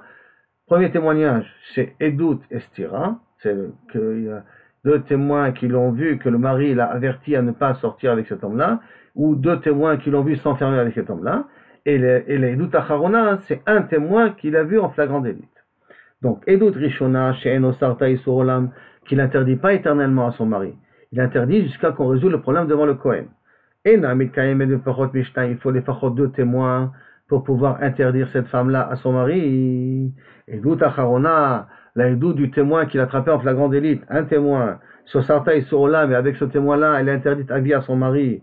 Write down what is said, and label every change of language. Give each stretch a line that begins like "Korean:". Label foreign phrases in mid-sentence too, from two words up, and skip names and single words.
French: Premier témoignage, c'est
Hebrew: עדות סתירה.
French: C'est qu'il y a deux témoins qui l'ont vu, que le mari l'a averti à ne pas sortir avec cet homme-là, ou deux témoins qui l'ont vu s'enfermer avec cet homme-là. Et les
Hebrew: עדות אחרונה,
French: c'est un témoin qui l'a vu en flagrant délit. Donc,
Hebrew: עדות ראשונה, שאינה אוסרתה איסור עולם,
French: qui n'interdit pas éternellement à son mari. Il interdit jusqu'à qu'on résout le problème devant le Kohen. Et il faut les fachot deux témoins pour pouvoir interdire cette femme-là à son mari.
Hebrew: עדות אחרונה,
French: la edut du témoin qui l'a attrapé en flagrant délit, un témoin, sur
Hebrew: אוסרתה איסור עולם,
French: et avec ce témoin-là, elle est interdite à vie à son mari.